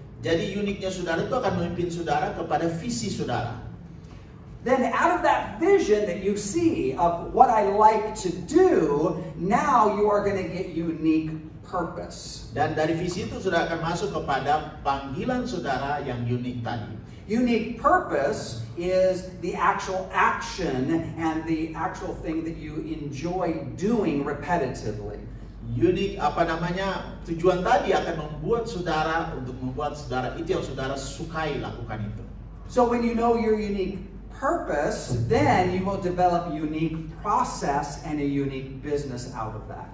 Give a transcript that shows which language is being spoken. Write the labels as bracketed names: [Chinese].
[Indonesian] Jadi uniknya saudara itu akan memimpin saudara kepada visi saudara. [English] Then out of that vision that you see of what I like to do, now you are going to get unique purpose. [Indonesian] Dan dari visi itu saudara akan masuk kepada panggilan saudara yang unik tadi. [English] Unique purpose is the actual action and the actual thing that you enjoy doing repetitively. [Indonesian] Unik tujuan tadi akan membuat saudara itu yang saudara sukai lakukan itu. [English] So when you know your unique purpose, then you will develop unique process and a unique business out of that.